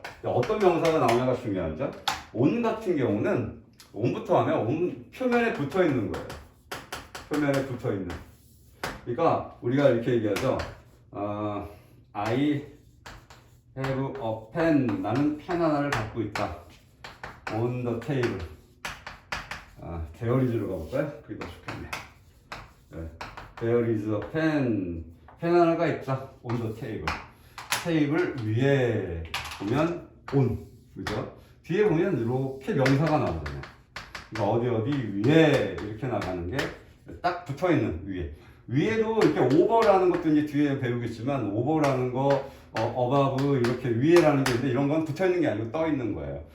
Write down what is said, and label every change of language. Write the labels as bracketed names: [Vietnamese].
[Korean] 어떤 명사가 나오냐가 중요하죠. 온 같은 경우는 온부터 하면 온 표면에 붙어 있는 거예요. 표면에 붙어 있는. 그러니까 우리가 이렇게 얘기하죠. [English] I have a pen. [Korean] 나는 펜 하나를 갖고 있다. [English] On the table. There is [Korean] 로 가볼까요? 그게 더 좋겠네. [English] There is a pen. [Korean] 펜 하나가 있다. [English] On the table. [Korean] 테이블 위에 보면 on, 그죠? 뒤에 보면 이렇게 명사가 나오잖아요. 그러니까 어디 위에 이렇게 나가는 게 딱 붙어 있는 위에. 위에도 이렇게 over라는 것도 이제 뒤에 배우겠지만 over라는 거, above 이렇게 위에라는 게 있는데 이런 건 붙어 있는 게 아니고 떠 있는 거예요.